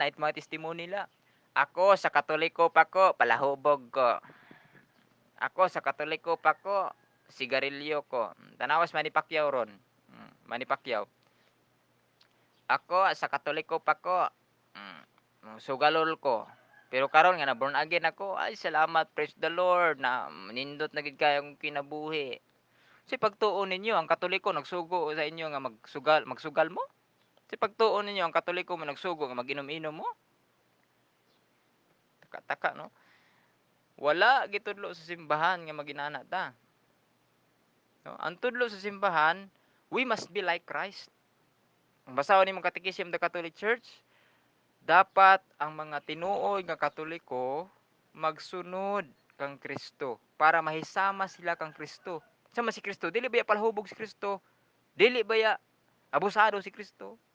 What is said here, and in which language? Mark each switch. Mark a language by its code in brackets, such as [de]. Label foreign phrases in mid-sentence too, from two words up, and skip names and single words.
[ceb] Night mga testimony nila. Ako sa Katoliko pa ko, palahubog ko. Ako sa Katoliko pa ko, sigarilyo ko. Tanawas Manny Pacquiao ron. Manny Pacquiao. Ako sa Katoliko pa ko, sugalol ko. Pero karon nga na [en] born again [ceb] ako, ay salamat, [en] praise the Lord, [ceb] na nindot na gid kayong kinabuhi. Si pagtuon ninyo, ang Katoliko nagsugo sa inyo nga magsugal mo? Si pagtuon ninyo, ang Katoliko mo nagsugo nga mag-inom-inom mo? Taka-taka, no? Wala gitudlo sa simbahan nga maginana ta. No? Ang tudlo sa simbahan, [en] we must be like Christ. [ceb] Ang basahon nimong Catechism of the Catholic Church, dapat ang mga tinuod nga Katoliko magsunod kang Kristo para mahisama sila kang Kristo. Sama si Kristo, dili baya palahubog si Kristo? Dili baya abusado si Kristo?